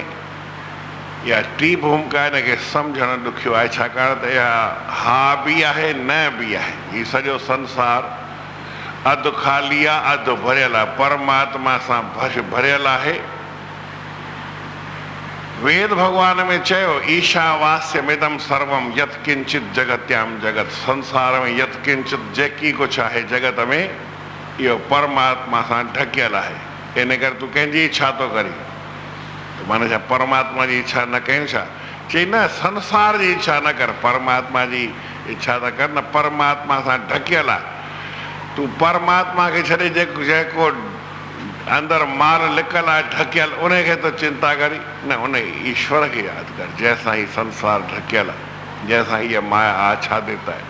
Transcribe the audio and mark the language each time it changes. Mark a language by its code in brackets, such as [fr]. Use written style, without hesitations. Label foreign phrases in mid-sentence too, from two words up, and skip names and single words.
[sd] इहा टी भूमिका हिनखे सम्झणु ॾुखियो आहे, छाकाणि त इहा हा बि आहे न बि आहे। हीउ सॼो संसार अधु ख़ाली आहे, अधु भरियल आहे, परमात्मा सां भरियल आहे। वेद भगवान में चयो [sa] ईशावास्यमिदं सर्वम यत् किंचित जगत्याम जगत। [sd] संसार में [sa] यत् किंचित [sd] जेकी कुझु आहे जगत में, इहो परमात्मा सां ढकियल आहे। इन करे तूं कंहिंजी इच्छा थो करी, माना छा परमात्मा जी इच्छा न कयूं छा? चई न, संसार जी इच्छा न कर, परमात्मा जी इच्छा त कर न। परमात्मा सां ढकियल आहे, तूं परमात्मा खे छॾे जेको अंदरि माल लिकल आहे, ढकियल, उनखे त चिंता करी न, उन ईश्वर खे यादि कर जंहिंसां ही संसार ढकियल आहे, जंहिंसां हीअ माया आच्छादित आहे।